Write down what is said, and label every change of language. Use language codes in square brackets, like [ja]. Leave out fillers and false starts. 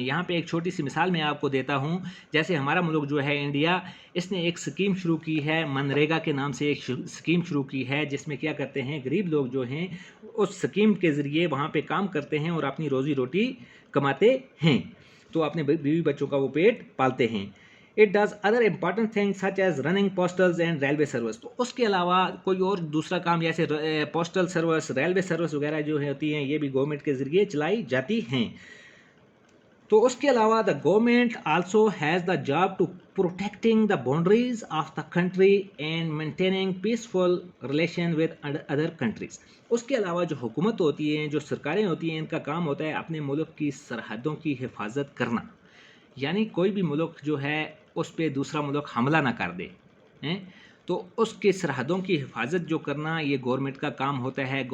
[ur] یہاں پہ ایک چھوٹی سی مثال میں آپ کو دیتا ہوں. جیسے ہمارا ملک جو ہے انڈیا، اس نے ایک اسکیم شروع کی ہے، منریگا کے نام سے ایک اسکیم شروع کی ہے، جس میں کیا کرتے ہیں، غریب لوگ جو ہیں اس اسکیم کے ذریعے وہاں پہ کام کرتے ہیں اور اپنی روزی روٹی کماتے ہیں، تو اپنے بیوی بچوں کا وہ پیٹ پالتے ہیں. [en] It does other important things such as running postals and railway service. [ur] تو اس کے علاوہ کوئی اور دوسرا کام جیسے پوسٹل سروس، ریلوے سروس وغیرہ جو ہوتی ہیں، یہ بھی گورنمنٹ کے ذریعے چلائی جاتی ہیں. تو اس کے علاوہ [en] The government also has the job to protecting the boundaries of the country and maintaining peaceful relation with other countries. [ur] اس کے علاوہ جو حکومت ہوتی ہیں، جو سرکاریں ہوتی ہیں، ان کا کام ہوتا ہے اپنے ملک کی سرحدوں کی حفاظت کرنا. یعنی کوئی بھی ملک جو ہے اس پہ دوسرا ملک حملہ نہ کر دے، تو اس کے سرحدوں کی حفاظت جو کرنا، یہ گورنمنٹ کا کام ہوتا ہے.